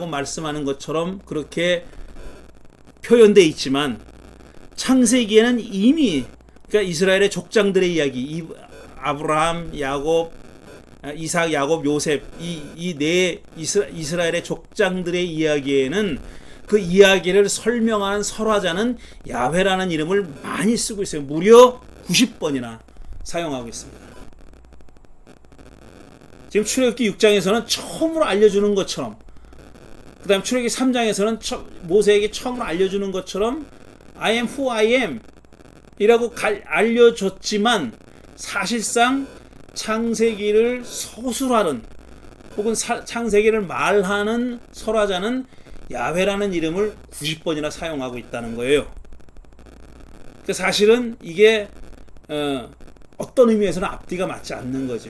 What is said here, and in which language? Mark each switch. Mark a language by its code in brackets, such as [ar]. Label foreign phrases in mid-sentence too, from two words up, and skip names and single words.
[ko] 말씀하는 것처럼 그렇게 표현되어 있지만 창세기에는 이미 그러니까 이스라엘의 족장들의 이야기, 아브라함, 야곱, 이삭, 야곱, 요셉 이 네 이스라엘의 족장들의 이야기에는 그 이야기를 설명하는 설화자는 야훼라는 이름을 많이 쓰고 있어요. 무려 90번이나 사용하고 있습니다. 지금 출애굽기 6장에서는 처음으로 알려주는 것처럼, 그 다음 출애굽기 3장에서는 모세에게 처음으로 알려주는 것처럼 [en] I am who I am [ko] 이라고 알려줬지만 사실상 창세기를 서술하는 혹은 창세기를 말하는 설화자는 야훼라는 이름을 90번이나 사용하고 있다는 거예요. 그러니까 사실은 이게 어떤 의미에서는 앞뒤가 맞지 않는 거죠.